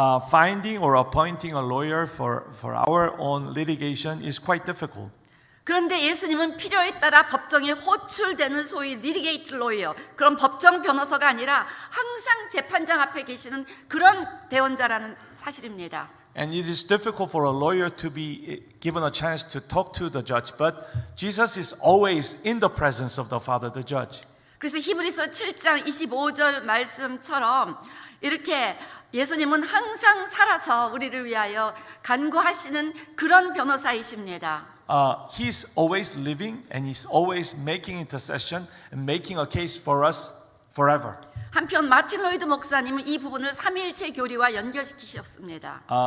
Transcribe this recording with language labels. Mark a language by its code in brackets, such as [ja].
[en] Finding or appointing a lawyer for our own litigation is quite difficult. [ko] 그런데 예수님은 필요에 따라 법정에 호출되는 소위 리티게이트 로이어, 그런 법정 변호사가 아니라 항상 재판장 앞에 계시는 그런 대언자라는 사실입니다. [en] And it is difficult for a lawyer to be given a chance to talk to the judge, but Jesus is always in the presence of the Father, the judge. [ko] 그래서 히브리서 7장 25절 말씀처럼 이렇게 예수님은 항상 살아서 우리를 위하여 간구하시는 그런 변호사이십니다. [en] He's always living and he's always making intercession and making a case for us forever. [ko] 한편 마틴 로이드 목사님은 이 부분을 삼위일체 교리와 연결시키셨습니다.